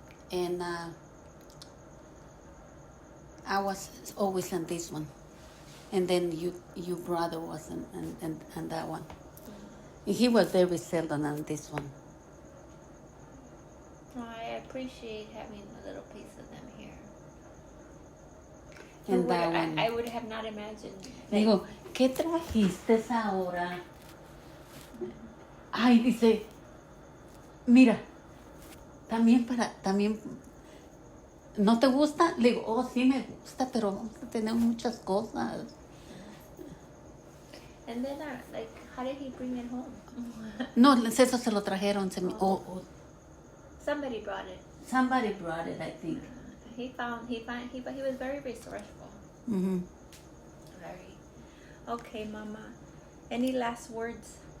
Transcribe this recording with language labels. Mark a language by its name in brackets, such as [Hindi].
[English] And I was always on this one, and then your brother was on that one. He was very seldom on this one. I appreciate having a little piece of them here. And that one. I would have not imagined. [Spanish] Digo, ¿qué trajiste ahora? Ay, dice, mira, también ¿no te gusta? Le digo, oh, sí me gusta, pero vamos a tener muchas cosas. [English] And then, like, how did he bring it home? [Spanish] No, eso se lo trajeron. [English] Somebody brought it. Somebody brought it, I think. He was very resourceful. Very. Okay, Mama. Any last words?